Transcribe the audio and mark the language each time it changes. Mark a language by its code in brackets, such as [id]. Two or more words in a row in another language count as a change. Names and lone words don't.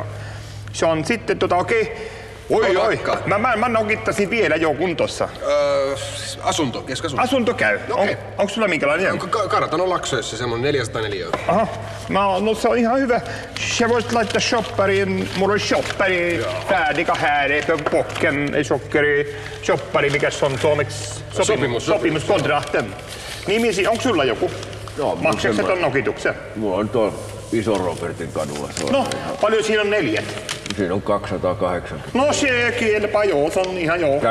[fi] Se on sitten okei. Oi. Mä nokittasin vielä jo kuntossa. Asunto, keskasunto. Asunto käy. Okei. Onko sulla minkälainen? Kartanon Laksoissa semmonen 404 €. Aha. No se on ihan hyvä. Sä voisit laittaa shoppariin. Mulla on shoppari [sv] färdiga här på bocken. [fi] Sockeri. Shoppari, mikä se on suomeksi? Sopimuskontrakten. Nimisi, onko sulla joku? Joo, maksatko ton nokituksen? Mulla on tuolla Ison Robertin kadulla. No, paljon siinä on 4? Siinä on 280. No se kelpaa, joo, se on ihan joo.